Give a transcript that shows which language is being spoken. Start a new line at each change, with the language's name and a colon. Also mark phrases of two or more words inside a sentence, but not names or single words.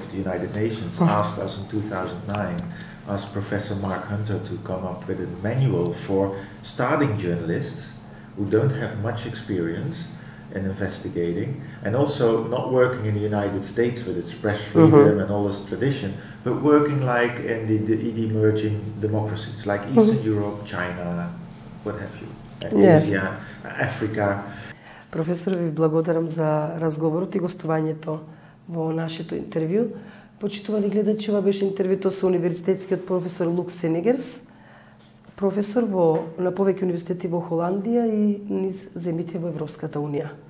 English: the United Nations asked us in 2009, asked Professor Mark Hunter to come up with a manual for starting journalists who don't have much experience in investigating, and also not working in the United States with its press freedom and all this tradition, but working like in the emerging democracies like Eastern Europe, China, what have you, Asia, Africa.
Macedonian: Професор, ви благодарам за разговорот и гостувањето во нашето интервју. Почитувани гледачи, ова беше интервјуто со универзитетскиот професор Лук Senegers, професор на повеќе универзитети во Холандија и низ земјите во Европската Унија.